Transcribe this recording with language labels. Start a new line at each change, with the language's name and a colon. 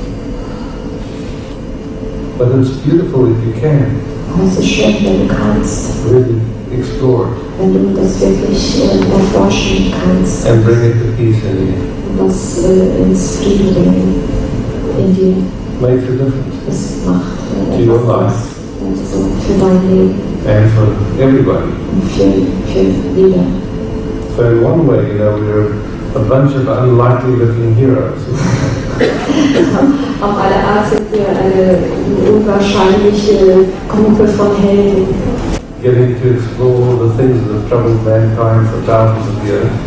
English: But it's beautiful if you can
German: Aber es ist schön, wenn du kannst,
English: really explore it
German: wenn du das wirklich erforschen kannst
English: and bring it to peace in you.
German: und das ins Frieden bringen in dir.
English: Makes a difference.
German: Es macht
English: To your
German: etwas aus.
English: life.
German: Also für dein Leben
English: And for everybody.
German: und für jeder.
English: So in one way, we're a bunch of unlikely looking heroes.
German: Auf eine Art sind wir eine unwahrscheinliche Gruppe von Helden.
English: Getting to explore the things that have troubled mankind for thousands of years.